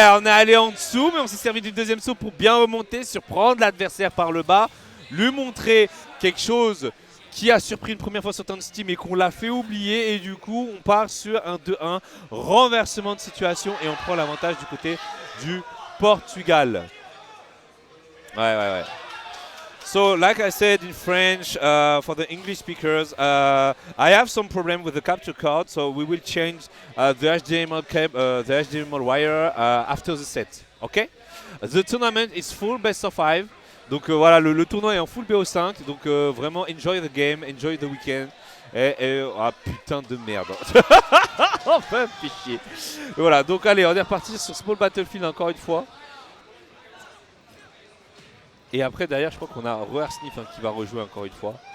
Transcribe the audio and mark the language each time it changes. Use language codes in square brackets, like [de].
[fr] On est allé en dessous, mais on s'est servi du deuxième saut pour bien remonter, surprendre l'adversaire par le bas. Lui montrer quelque chose qui a surpris une première fois sur Steam et qu'on l'a fait oublier. Et du coup, on part sur un 2-1. Renversement de situation et on prend l'avantage du côté du Portugal. Ouais. [en] So, like I said in French, for the English speakers, I have some problem with the capture card, so we will change the HDMI wire after the set. Okay? The tournament is full best of 5. [fr] Donc voilà, le tournoi est en full BO5. Donc vraiment, [en] enjoy the game, enjoy the weekend. [fr] Ah putain de merde. Enfin, fichier. Voilà, donc allez, on est reparti sur Small Battlefield encore une fois. Et après, derrière, je crois qu'on a Roarsniff hein, qui va rejouer encore une fois.